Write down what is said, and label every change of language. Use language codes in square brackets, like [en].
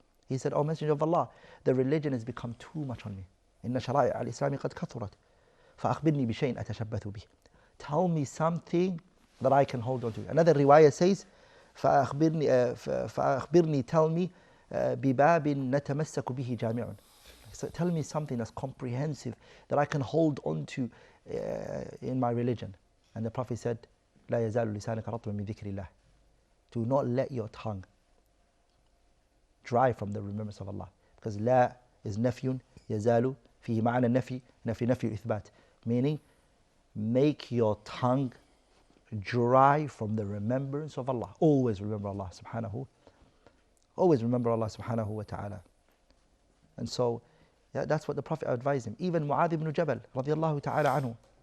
[en] He said, O Messenger of Allah, the religion has become too much on me. [ar] إن شرائع الإسلام قد كثرت فأخبرني بشيء أتشبث به. [en] Tell me something that I can hold on to. Another riwayah says, [ar] فأخبرني, [en] tell me [ar] بباب نتمسك به جامع. [en] So tell me something that's comprehensive that I can hold on to in my religion. And the Prophet said, [ar] لا يزال لسانك رطبا من ذكر الله. [en] Do not let your tongue dry from the remembrance of Allah. [ar] Because لا is نفي, يزال فيه معنى النفي, نفي الإثبات. [en] Meaning, make your tongue dry from the remembrance of Allah. Always remember Allah subhanahu. Always remember Allah subhanahu wa ta'ala. And so, that's what the Prophet advised him. Even Mu'adh ibn Jabal, radiallahu ta'ala anhu.